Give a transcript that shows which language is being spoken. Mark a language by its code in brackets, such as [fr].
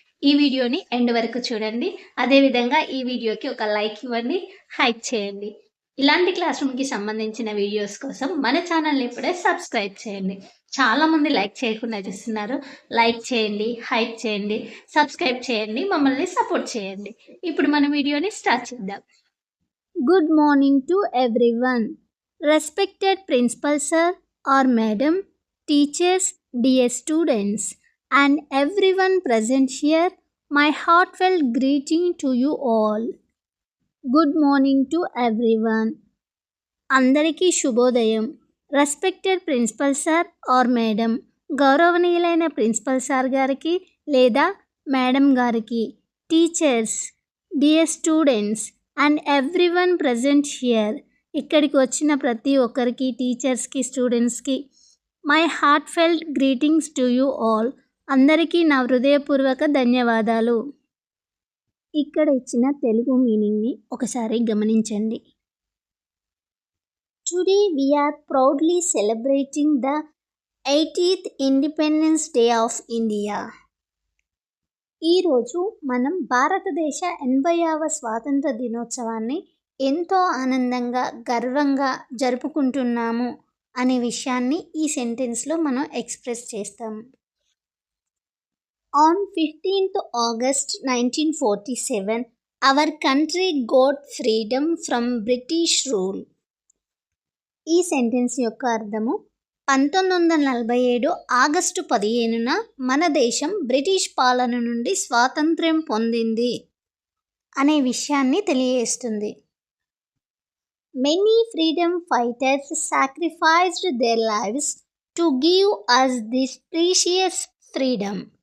[te] ఈ వీడియోని ఎండ్ వరకు చూడండి. అదేవిధంగా ఈ వీడియోకి ఒక లైక్ ఇవ్వండి, హైప్ చేయండి. ఇలాంటి క్లాస్ రూమ్కి సంబంధించిన వీడియోస్ కోసం మన ఛానల్ని ఇప్పుడే సబ్స్క్రైబ్ చేయండి. చాలామంది లైక్ చేయకుండా చూస్తున్నారు. లైక్ చేయండి, హైప్ చేయండి, సబ్స్క్రైబ్ చేయండి, మమ్మల్ని సపోర్ట్ చేయండి. ఇప్పుడు మన వీడియోని స్టార్ట్ చేద్దాం. [en] Good morning to everyone. Respected Principal Sir or Madam, teachers, dear students, and everyone present here, my heartfelt greeting to you all. Good morning to everyone. [te] అందరికీ శుభోదయం. [en] respected principal sir or madam, [te] గౌరవనీయులైన principal sir గారికి లేదా madam గారికి, [en] teachers, dear students and everyone present here, [te] ఇక్కడికి వచ్చిన ప్రతి ఒక్కరికి, టీచర్స్కి, స్టూడెంట్స్కి [en] My heart felt greetings to you all. [te] అందరికీ నా హృదయపూర్వక ధన్యవాదాలు. ఇక్కడ ఇచ్చిన తెలుగు మీనింగ్ని ఒకసారి గమనించండి. [en] Today we are proudly celebrating the 80th Independence Day of India. [te] ఈరోజు మనం భారతదేశ 80వ స్వాతంత్ర దినోత్సవాన్ని ఎంతో ఆనందంగా, గర్వంగా జరుపుకుంటున్నాము అనే విషయాన్ని ఈ సెంటెన్స్లో మనం ఎక్స్ప్రెస్ చేస్తాము. [en] On 15th August 1947, our country got freedom from British rule. [te] ఈ సెంటెన్స్ యొక్క అర్థము 1947 ఆగస్టు 15న మన దేశం బ్రిటిష్ పాలన నుండి స్వాతంత్ర్యం పొందింది అనే విషయాన్ని తెలియజేస్తుంది. [en] Many freedom fighters sacrificed their lives to give us this precious freedom.